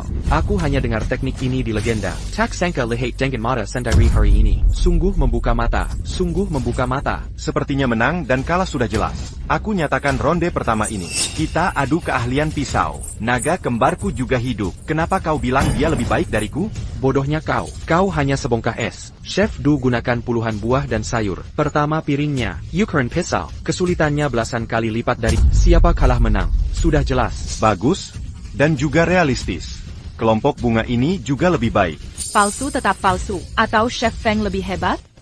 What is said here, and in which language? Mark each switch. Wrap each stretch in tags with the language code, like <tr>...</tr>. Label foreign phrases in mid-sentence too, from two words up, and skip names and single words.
<id>Aku hanya dengar teknik ini di legenda. Tak sangka lihat dengan mata sendiri hari ini. Sungguh membuka mata, sungguh membuka mata. Sepertinya menang dan kalah sudah jelas. Aku nyatakan ronde pertama ini. Kita adu keahlian pisau. Naga kembarku juga hidup. Kenapa kau bilang dia lebih baik dariku? Bodohnya kau hanya sebongkah es. Chef Du gunakan puluhan buah dan sayur. Pertama piringnya, ukuran pisau. Kesulitannya belasan kali lipat dari siapa kalah menang. Sudah jelas. Bagus, dan juga realistis. Kelompok bunga ini juga lebih baik. Palsu tetap palsu. Atau Chef Feng lebih hebat?</id>